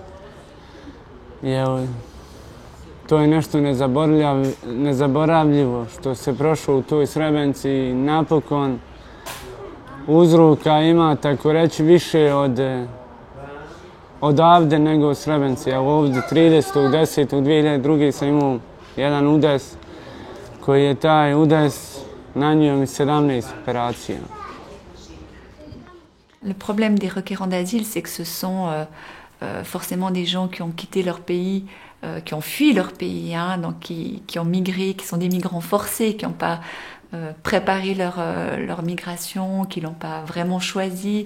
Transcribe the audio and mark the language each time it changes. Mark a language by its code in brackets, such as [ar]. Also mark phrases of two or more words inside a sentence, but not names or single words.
[bs] To je nešto nezaboravljivo što se prošlo u toj Srebrenici i napokon uzroka ima, tako reći, više odavde nego u Srebrenici. Evo ovdje 30.10.2002. sam imao jedan udes koji je taj udes nanio mi 17 operacija. [fr] Le problème des requérants d'asile, c'est que ce sont forcément des gens qui ont quitté leur pays, qui ont fui leur pays, donc qui ont migré, qui sont des migrants forcés, qui n'ont pas préparé leur migration, qui ne l'ont pas vraiment choisi.